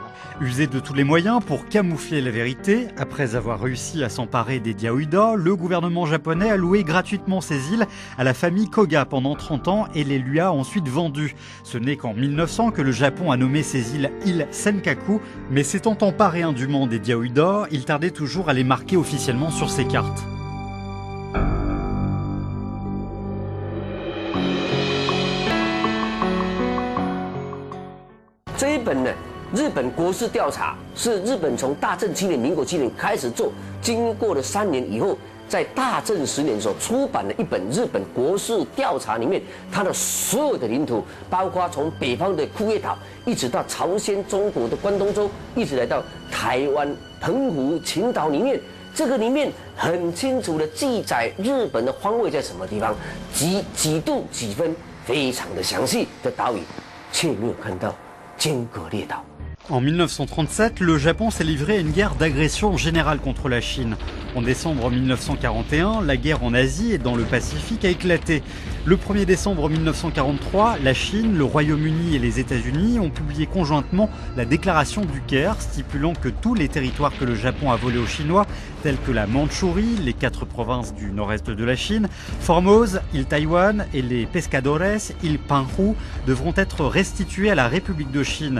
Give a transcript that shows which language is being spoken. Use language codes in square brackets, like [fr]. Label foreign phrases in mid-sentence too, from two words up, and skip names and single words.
[fr] Usé de tous les moyens pour camoufler la vérité, après avoir réussi à s'emparer des Diaoyuda, le gouvernement japonais a loué gratuitement ces îles à la famille Koga pendant 30 ans et les lui a ensuite vendues. Ce n'est qu'en 1900 que le Japon a nommé ces îles Senkaku, mais s'étant emparé indûment des Diaoyuda, il tardait toujours à les marquer officiellement sur ses cartes. [zh] 这一本呢，日本国事调查是日本从大正7年、民国7年开始做，经过了3年以后，在大正10年所出版的一本日本国事调查里面，它的所有的领土，包括从北方的库页岛，一直到朝鲜、中国的关东州，一直来到台湾、澎湖、青岛里面，这个里面很清楚的记载日本的方位在什么地方，几度几分，非常的详细的岛屿，却没有看到。间隔列岛。 [fr] En 1937, le Japon s'est livré à une guerre d'agression générale contre la Chine. En décembre 1941, la guerre en Asie et dans le Pacifique a éclaté. Le 1er décembre 1943, la Chine, le Royaume-Uni et les États-Unis ont publié conjointement la déclaration du Caire, stipulant que tous les territoires que le Japon a volés aux Chinois, tels que la Mandchourie, les 4 provinces du nord-est de la Chine, Formose, île Taïwan et les Pescadores, île Penghu, devront être restitués à la République de Chine.